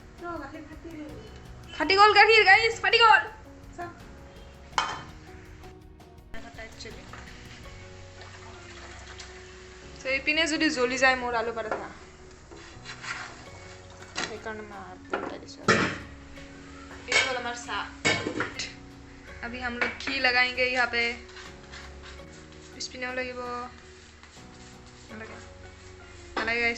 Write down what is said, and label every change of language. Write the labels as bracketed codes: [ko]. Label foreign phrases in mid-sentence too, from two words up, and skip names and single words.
[as] ফাটি গ'ল গাখীৰ গাইছ ফাটি গ'ল এইপিনে যদি জ্বলি যায় মোৰ আলু পৰাঠা সেইকাৰণে মই উল্টাই দিছোঁ [hi] ये वाला हमारा साग अभी हम लोग घी लगाएंगे यहाँ पे [as] স্পিনাৰ লাগে নালাগে গাইছ